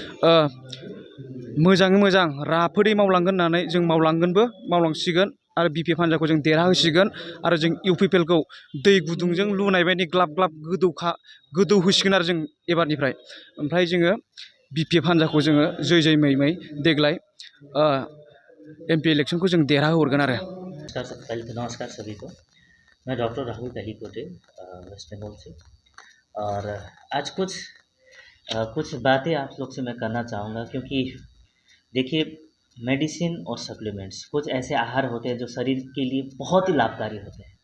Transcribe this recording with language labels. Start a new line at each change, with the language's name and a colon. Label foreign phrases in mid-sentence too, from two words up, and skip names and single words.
Bodo: मोजाङै मोजां राफोदै मावलांगोन होननानै जों मावलांसिगोन आरो बिपिएफ हान्जाखौ जों देरहाहोसिगोन आरो जों इउपिपिएलखौ दै गुदुंजों लुनाय बायदि ग्लाब ग्लाब गोदौ होसिगोन आरो जों एबारनिफ्राय ओमफ्राय जोङो बिपिएफ हान्जाखौ जोङो जै मै देग्लाय एमपि इलेक्शनखौ जों देरहाहरगोन आरो।
Hindi: पहले तो नमस्कार सभी को। मैं डॉक्टर राहुल दहीकोटे वेस्ट बंगाल से, और आज कुछ बातें आप लोग से मैं करना चाहूँगा, क्योंकि देखिए मेडिसिन और सप्लीमेंट्स कुछ ऐसे आहार होते हैं जो शरीर के लिए बहुत ही लाभकारी होते हैं।